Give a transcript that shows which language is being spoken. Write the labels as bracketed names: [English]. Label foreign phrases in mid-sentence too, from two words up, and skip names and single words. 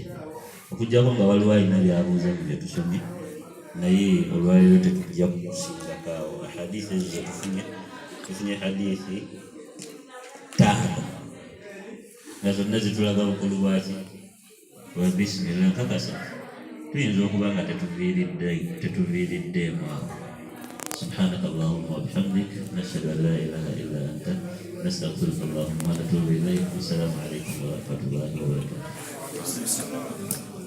[Ganda] Okuggyako nga waliwo alina byabuuza mu bye tusomye, naye olwaleero tetujja kukusingako awo. Ahadiisi ezo ze tufunye hadiisi 5 nga zonna zitulaga bukulu bwaki bwa bisimillah. Nkakasa tuyinza okuba nga tetuviiriddeemu awo. [Arabic] سبحانك اللهم وبحمدك نشهد ان لا اله الا انت نستغفرك اللهم ونتوب اليك. والسلام عليكم ورحمه الله وبركاته.